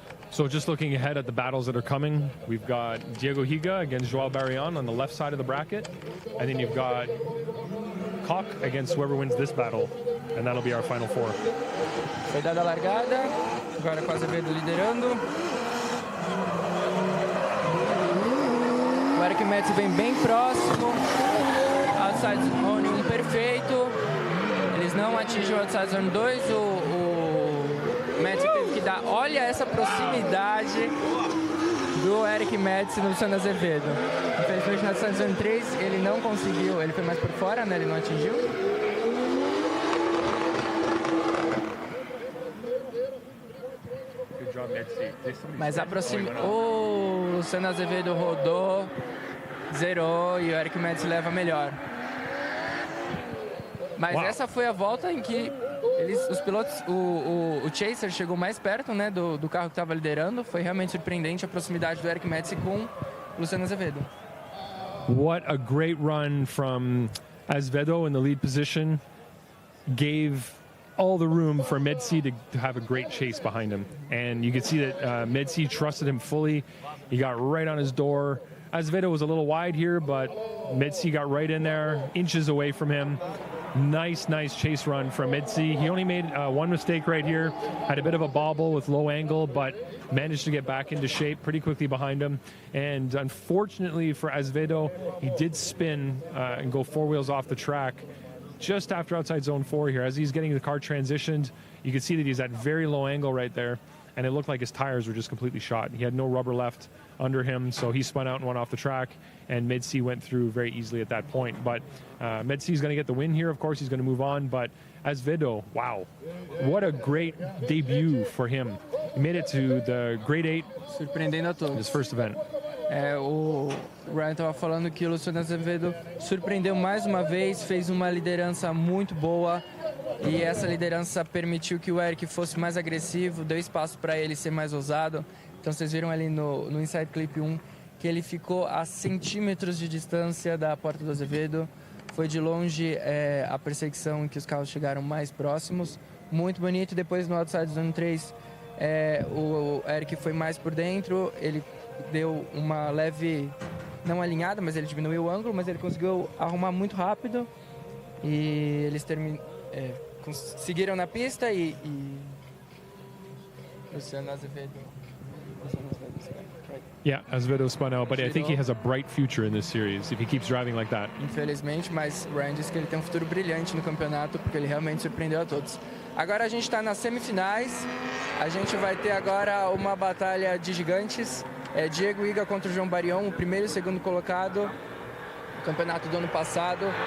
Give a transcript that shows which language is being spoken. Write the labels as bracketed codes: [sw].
[en] So just looking ahead at the battles that are coming, we've got Diego Higa against Joao Barrion on the left side of the bracket, and then you've got Koch against whoever wins this battle, and that'll be our final four. [pt] Foi dada a largada, agora com o Azevedo liderando. O Eric Medsi vem bem próximo, outside zone 1 perfeito. Eles não atingem o outside zone 2, o Medsi teve que dar, olha essa proximidade do Eric Medsi no Luciano Azevedo. Infelizmente na outside zone 3 ele não conseguiu, ele foi mais por fora, né? Ele não atingiu. Mas o Luciano Azevedo rodou, zerou e o Eric Medsi leva melhor. Mas essa foi a volta em que os pilotos, o Chaser chegou mais perto, né, do carro que estava liderando. Foi realmente surpreendente a proximidade do Eric Medsi com o Luciano Azevedo. [en] What a great run from Azevedo in the lead position. Gave all the room for Medsi to have a great chase behind him. And you could see that Medsi trusted him fully. He got right on his door. Azevedo was a little wide here, but Medsi got right in there, inches away from him. Nice chase run from Medsi. He only made one mistake right here. Had a bit of a bobble with low angle, but managed to get back into shape pretty quickly behind him. And unfortunately for Azevedo, he did spin and go 4 wheels off the track just after outside zone 4 here. As he's getting the car transitioned, you can see that he's at very low angle right there. And it looked like his tires were just completely shot. He had no rubber left under him, so he spun out and went off the track, and Medsi went through very easily at that point. But Medsi's going to get the win here, of course. He's going to move on, but Azevedo, wow, what a great debut for him. He made it to the Grade 8, [pt] surpreendendo a todos. [en] His first event. [pt] O Ryan estava falando que o Luciano Azevedo surpreendeu mais uma vez, fez uma liderança muito boa. E essa liderança permitiu que o Eric fosse mais agressivo, deu espaço para ele ser mais ousado. Então vocês viram ali no Inside Clip 1 que ele ficou a centímetros de distância da porta do Azevedo. Foi de longe a perseguição em que os carros chegaram mais próximos. Muito bonito. Depois no Outside Zone 3 o Eric foi mais por dentro. Ele deu uma leve, não alinhada, mas ele diminuiu o ângulo, mas ele conseguiu arrumar muito rápido. E eles conseguiram na pista e Luciano Azevedo. [en] Yeah, Azevedo spun out, but I think he has a bright future in this series if he keeps driving like that. [pt] Infelizmente, mas Ryan disse que ele tem um futuro brilhante no campeonato porque ele realmente surpreendeu a todos. Agora a gente está nas semifinais. A gente vai ter agora uma batalha de gigantes. Diego Higa contra o João Barrion, o primeiro e segundo colocado. Campeonato do ano passado.